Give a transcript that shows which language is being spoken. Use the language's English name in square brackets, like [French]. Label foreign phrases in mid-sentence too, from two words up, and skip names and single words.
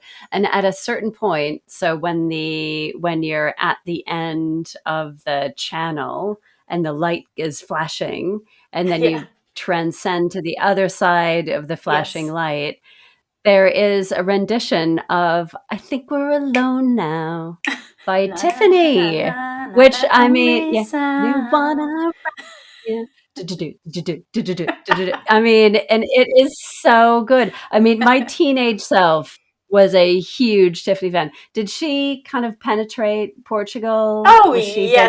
[English] And at a certain point, so when you're at the end of the channel and the light is flashing, and then yeah, you transcend to the other side of the flashing yes. light, there is a rendition of "I Think We're Alone Now" by Na na na na Tiffany, na na, which, the I mean, only yeah, you sound. wanna, yeah. Do-do-do, do-do-do, do-do-do, do-do-do. I mean, and it is so good. I mean, my teenage self was a huge Tiffany fan. Did she kind of penetrate Portugal? Oh Was she big